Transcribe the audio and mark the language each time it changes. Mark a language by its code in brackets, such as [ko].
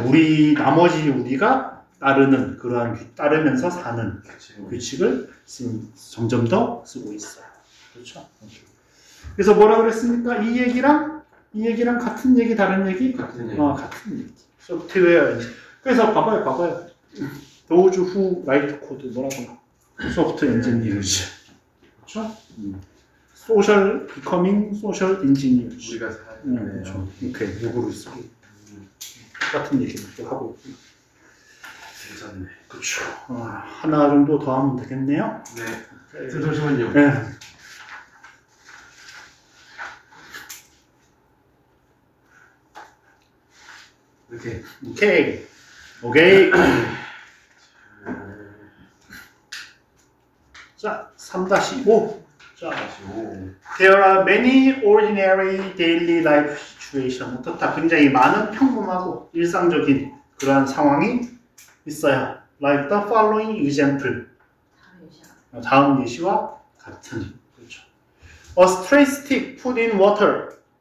[ko] 우리가 따르는 따르면서 사는 규칙을 점점 더 쓰고 있어요. 그렇죠? 그래서 뭐라 그랬습니까? 이 얘기랑 같은 얘기, 다른 얘기? 같은 얘기. 소프트웨어. 그래서 봐봐요. [en] Those who write code [ko] 뭐라고? [en] 소프트웨어 엔지니어즈. [ko] 그렇죠? [en] Social becoming social engineers. [ko] 우리가 그렇죠. 오케이, 요거로 쓰기. 똑같은 얘기를 또 하고 있고. 괜찮네. 그렇죠. 하나 정도 더 하면 되겠네요. 네. 잠시만요. 네. 이렇게. 오케이. 자, 3-5. [en] 자, There are many ordinary daily life situations. [ko] 어떻다? 굉장히 많은 평범하고 일상적인 그러한 상황이 있어요. [en] Like the following example. [ko] 다음 예시와 같은. 그렇죠. [en] A straight stick put in water.